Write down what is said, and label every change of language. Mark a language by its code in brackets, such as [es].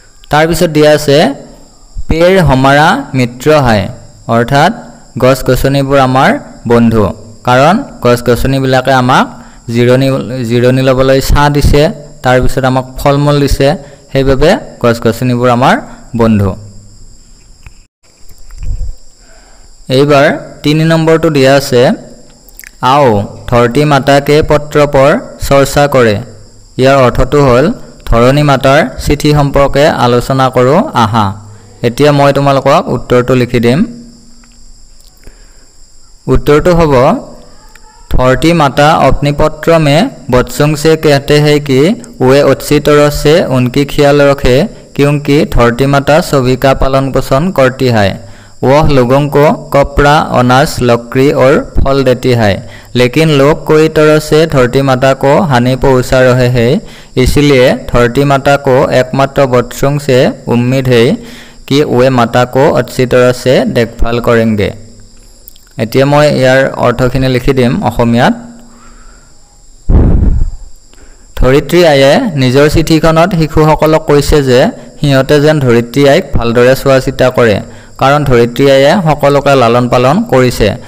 [as] তাৰ পিছত দিয়া আছে [hi] पेड़ हमारा मित्र है। [as] অৰ্থাৎ গছ-গছনিবোৰ আমাৰ বন্ধু, কাৰণ গছ-গছনিবিলাকে আমাক জিৰণি ল'বলৈ ছাঁ দিছে, তাৰ পিছত আমাক ফল-মূল দিছে, সেইবাবে গছ-গছনিবোৰ আমাৰ বন্ধু। এইবাৰ 3 নম্বৰটো দিয়া আছে [hi] आओ धरती माता के पत्र पर चर्चा करे। [as] ইয়াৰ অৰ্থটো হ'ল ধৰণী মাতাৰ চিঠি সম্পৰ্কে আলোচনা কৰো আহা। এতিয়া মই তোমালোকক উত্তৰটো লিখি দিম। [hi] उत्तरটো হ'ব धरती माता अपनी पत्र में बच्चों से कहते हैं कि वे अच्छी तरह से उनकी ख्याल रखे, क्योंकि धरती माता सभी का पालन पोषण करती है। वह लोगों को कपड़ा, अनाज, लकड़ी और फल देती है, लेकिन लोग कोई तरह से धरती माता को हानि पहुंचा रहे हैं। इसलिए धरती माता को एकमात्र बच्चों से उम्मीद है कि वे माता को अच्छी तरह से देखभाल करेंगे। [as] এতিয়া মই ইয়াৰ অৰ্থখিনি লিখি দিম অসমীয়াত। ধৰিত্ৰী আয়ে নিজৰ চিঠিখনত শিশুসকলক কৈছে যে সিহঁতে যেন ধৰিত্ৰী আইক ভালদৰে চোৱা চিতা কৰে, কাৰণ ধৰিত্ৰী আয়ে সকলোকে লালন পালন কৰিছে।